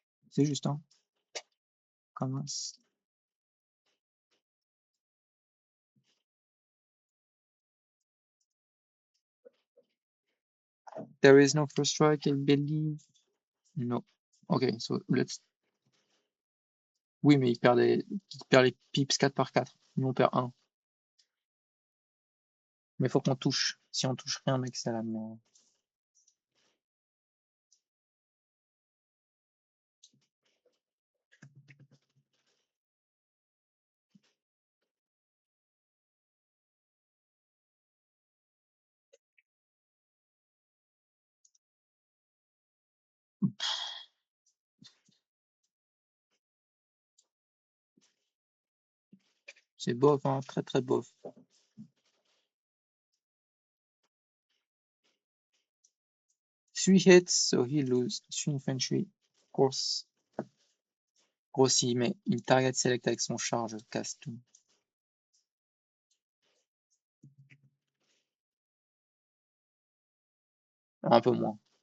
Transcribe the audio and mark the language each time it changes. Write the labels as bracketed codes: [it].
[fr] C'est juste, hein. Commence. [en] There is no first strike, I believe. No. Ok, so let's. [fr] Oui, mais il perd les pips 4 par 4. Nous, on perd 1. Mais faut qu'on touche. Si on touche rien, mec, c'est la merde. C'est bof, hein, très très bof. [en] 3 hits, so he lose 3 infantry. Of course. [fr] Grossi, mais il target select avec son char, je casse tout. Un peu moins.